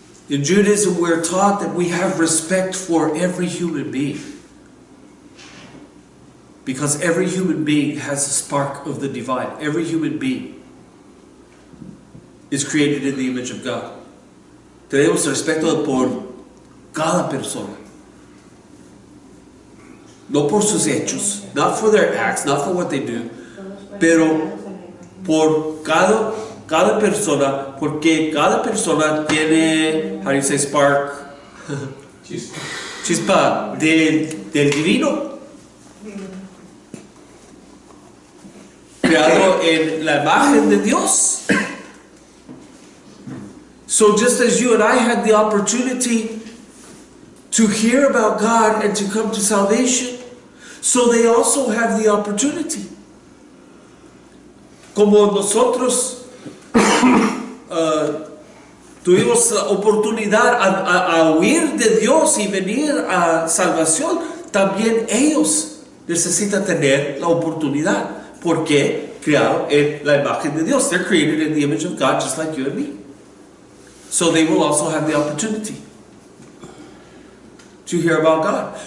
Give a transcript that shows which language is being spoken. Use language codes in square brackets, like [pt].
[en] In Judaism, we're taught that we have respect for every human being. Because every human being has a spark of the divine. Every human being is created in the image of God. [es] Tenemos respeto por cada persona. No por sus hechos, [en] not for their acts, not for what they do, [es] pero por cada persona, porque cada persona tiene, [en] how do you say spark? [es] Chispa del divino. Creado en la imagen de Dios. [en] So just as you and I had the opportunity to hear about God and to come to salvation, so they also have the opportunity. [es] Como nosotros tuvimos la oportunidad a huir de Dios y venir a salvación, también ellos necesitan tener la oportunidad. Porque creado en la imagen de Dios. [en] They're created in the image of God just like you and me. So they will also have the opportunity to hear about God.